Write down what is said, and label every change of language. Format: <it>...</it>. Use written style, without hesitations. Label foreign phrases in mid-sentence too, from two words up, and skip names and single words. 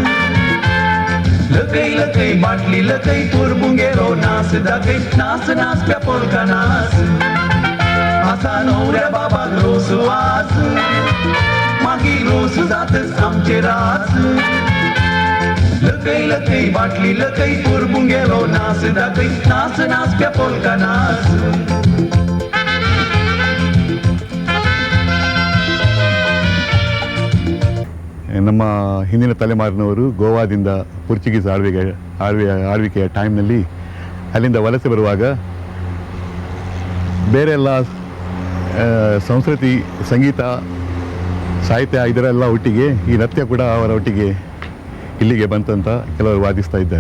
<kok>लकई लकई बाटली लकई तुरबुंगेरो नाच दाखय, नाच नाच त्या पोरका नाच. असा नवऱ्या बाबाक रोस वास, मागीर रोस जातच आमचे रास. लकई लकई बाटली लकई तुरबुंगेरो नाच दाखय, नाच नाच त्या पोरका नाच.</kok> <kn>ನಮ್ಮ ಹಿಂದಿನ ತಲೆಮಾರಿನವರು ಗೋವಾದಿಂದ ಪೋರ್ಚುಗೀಸ್ ಆಳ್ವಿಕೆಯ ಟೈಮ್ನಲ್ಲಿ ಅಲ್ಲಿಂದ ವಲಸೆ ಬರುವಾಗ ಬೇರೆಲ್ಲ ಸಂಸ್ಕೃತಿ, ಸಂಗೀತ, ಸಾಹಿತ್ಯ ಇದರೆಲ್ಲ ಒಟ್ಟಿಗೆ ಈ ನೃತ್ಯ ಕೂಡ ಅವರ ಒಟ್ಟಿಗೆ ಇಲ್ಲಿಗೆ ಬಂತಂತ ಕೆಲವರು ವಾದಿಸ್ತಾ ಇದ್ದಾರೆ.</kn>